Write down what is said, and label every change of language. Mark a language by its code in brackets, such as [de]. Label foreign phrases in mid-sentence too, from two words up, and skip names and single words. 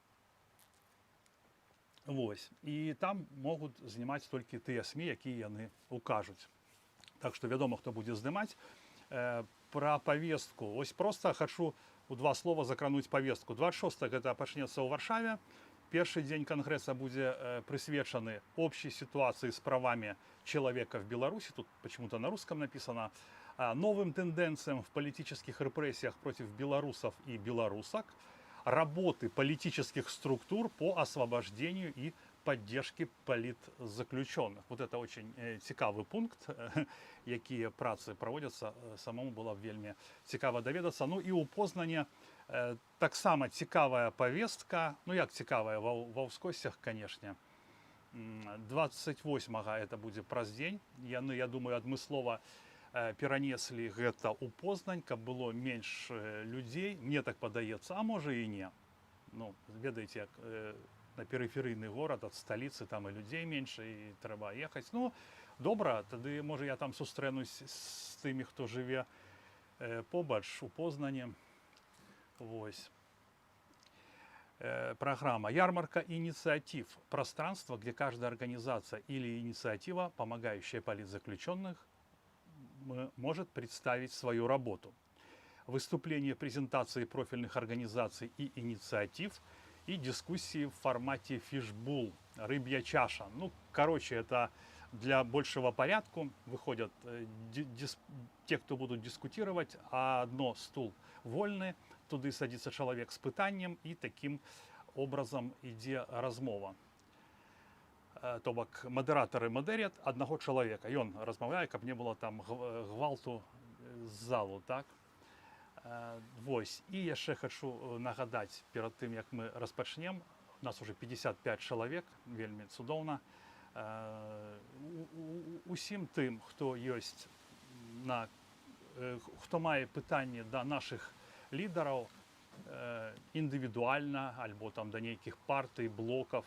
[be] Вось. І там могуць знімаць толькі тыя СМІ, якія яны укажуць. Так што вядома, хто будзе здымаць. Пра павестку. Вось проста хачу у два слова закрануць павестку. 26-го гэта пачнецца ў Варшаве. Першы дзень [ru] конгресса будет присвячен общей ситуации с правами человека в Беларуси. Тут почему-то на русском написано. Новым тенденциям в политических репрессиях против белорусов и белорусок. Работы политических структур по освобождению и поддержке политзаключенных. Вот это очень [be] цікавый пункт, якія працы проводятся. Самому было вельмі цікава даведацца. Ну и у Познані таксама цікавая повестка, ну як цікавая, ва ўскосцях, [ru] конечно. 28-го это будет праз дзень. [be] Яны, я думаю, адмыслова перанеслі гэта ў Познань, каб было менш людзей. Мне так падаецца, а можа і не. Ну, ведаеце, як на перыферыйны горад ад сталіцы, там і людзей менш, і трэба ехаць. Ну, добра, тады, можа, я там сустрэнусь з тымі, хто жыве побач у Познані. Вось. [ru] Программа «Ярмарка инициатив». Пространство, где каждая организация или инициатива, помогающая политзаключенных, может представить свою работу. Выступления, презентации профильных организаций и инициатив и дискуссии в формате фишбул, рыбья чаша. Ну, короче, это для большего порядка. Выходят те, кто будут дискутировать, а одно стул вольный. Туды садится человек с пытанием, и таким образом ідзе размова. То бок модераторы модерят одного человека, и он размаўляе, [be] каб не было там гвалту з залу, [ru] так? [be] Вось. І яшчэ хочу нагадаць, перад тым, як мы распачнем, у нас уже 55 чалавек, вельмі цудоўна. Усім тым, хто ёсць хто мае пытанне да нашых лідараў індывідуальна, альбо там да нейкіх партый, блокаў.